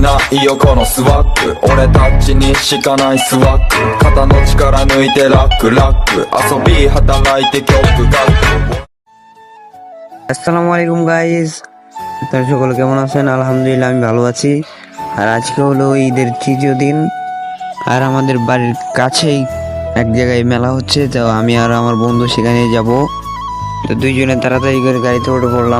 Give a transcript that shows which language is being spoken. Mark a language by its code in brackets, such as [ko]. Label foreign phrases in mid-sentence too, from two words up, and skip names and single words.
[ja] いいよこのスワッグ俺たちにしかないスワッグ肩の力抜いてラックラック遊び働いて曲書く [ar] السلام عليكم [bn] গাইস, আপনারা সকলে কেমন আছেন? আলহামদুলিল্লাহ আমি ভালো আছি। আর আজকে হলো ঈদের তৃতীয় দিন, আর আমাদের বাড়ির কাছেই এক জায়গায় মেলা হচ্ছে, তো আমি আর আমার বন্ধু সেখানে যাব। তো দুইজনে তাড়াতাড়ি করে গাড়িতে উঠে পড়লাম।